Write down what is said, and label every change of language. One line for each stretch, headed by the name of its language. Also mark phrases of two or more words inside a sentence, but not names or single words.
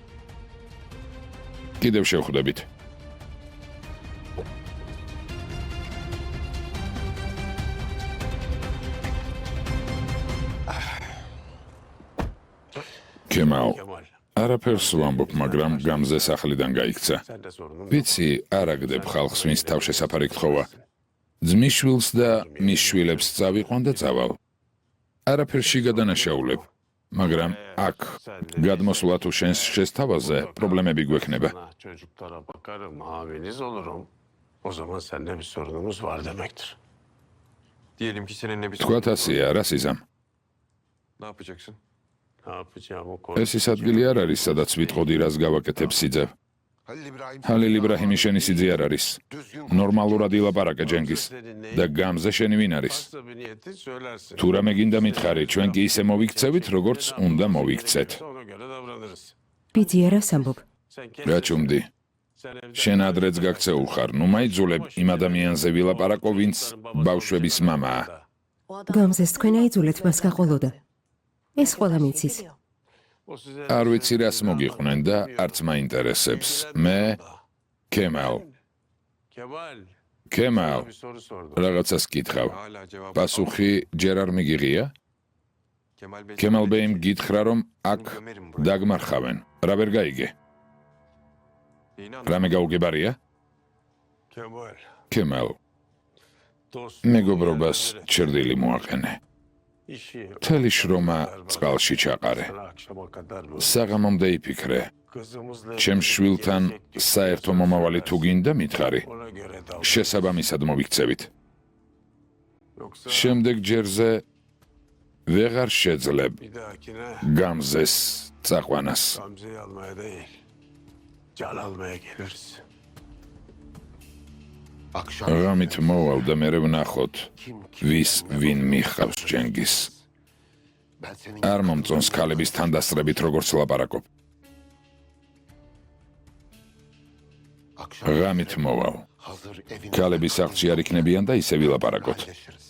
Georgian: კიდევ შევხვდებით. კემალ, Kemal. არაფერს ვამბობ, მაგრამ გამზე სახლიდან გაიქცა.
Turkish: Sen de sorunun yok.
Georgian: ვიცი, არ აგდებ ხალხს, ვინც თავშესაფარი გთხოვა. ძმის შვილს და მის შვილებს წავიყვან და წავალ. არაფერში გადანაშაულებ, მაგრამ აქ გადმოსვლა თუ შენს შესთავაზე პრობლემები გვექნება.
Turkish: Ha, çocuklara bakarım, abiniz olurum. O zaman seninle bir sorunumuz var demektir. Diyelim ki seninle bir
Georgian: თქვათ ასია, რა სიზამ?
Turkish: Ne yapacaksın? Ne yapacağımı
Georgian: ეს ის ადგილი არ არის, სადაც ვიტყოდი, rās გავაკეთებ სიძე. Halil İbrahim. ჰალილ იბრაჰიმი შენი სიძე არ არის.
Turkish: Düzgün
Georgian: ნორმალურად ილაპარაკე ჯენგის და გამზე შენი ვინ არის?
Turkish: Varsa bir niyetin söylersin.
Georgian: თუ რამე გინდა მითხარი, ჩვენ კი ისე მოვიქცევით, როგორც უნდა მოვიქცეთ.
Turkish: Ona göre davranırız.
Georgian: ბიძი არას ამბობ?
Turkish: Sen
Georgian: რა ჭუმდი?
Turkish: sen evde
Georgian: შენ ადრეც გაქცეულ ხარ, ნუ მაიძულებ იმ ადამიანზე ვილაპარაკო, ვინც ბავშვების მამაა. გამზეს თქვენ აიძულეთ მას გაყოლოდა. ეს ყველა მიცის.
Turkish: o size
Georgian: არ ვიცი რას მოგიყვნენ და არც მაინტერესებს. მე კემალ, Kemal კემალ,
Turkish: bir soru sordu.
Georgian: რაღაცას გითხავ.
Turkish: Hala cevap.
Georgian: პასუხი ჯერ არ მიგიღია? Kemal Bey. კემალ ბეიმ გითხრა, რომ აქ
Turkish: Gömerim buraya.
Georgian: დაგმარხავენ. რა ვერ გაიგე?
Turkish: İnan.
Georgian: რამე გაუგებარია? Kemal. კემალ,
Turkish: Dost.
Georgian: მეგობრობას ჩრდილი მოაყენე.
Turkish: İşi.
Georgian: მთელი შრომა წყალში ჩაყარე.
Turkish: Sana akşama kadar bu.
Georgian: საღამომდე იფიქრე.
Turkish: Kızımızla
Georgian: ჩემს შვილთან საერთო მომავალი თუ გინდა მითხარი,
Turkish: ona göre davran.
Georgian: შესაბამისად მოვიქცევით.
Turkish: Yoksa
Georgian: შემდეგ ჯერზე ვეღარ შეძლებ
Turkish: bir dahakine
Georgian: გამზეს წაყვანას.
Turkish: Gamze'yi almaya değil. Can almaya geliriz. akşam
Georgian: ღამით მოვალ და მე ვნახოთ,
Turkish: kim
Georgian: ვის ვინ მიხავს ჯენგის.
Turkish: ben senin
Georgian: არ მომწონს ქალების თანდასწრებით როგორც ლაპარაკობ.
Turkish: akşam
Georgian: ღამით მოვალ.
Turkish: hazır evin
Georgian: ქალები სახლში არ იქნებიან და ისე ვილაპარაკოთ.
Turkish: paylaşırız.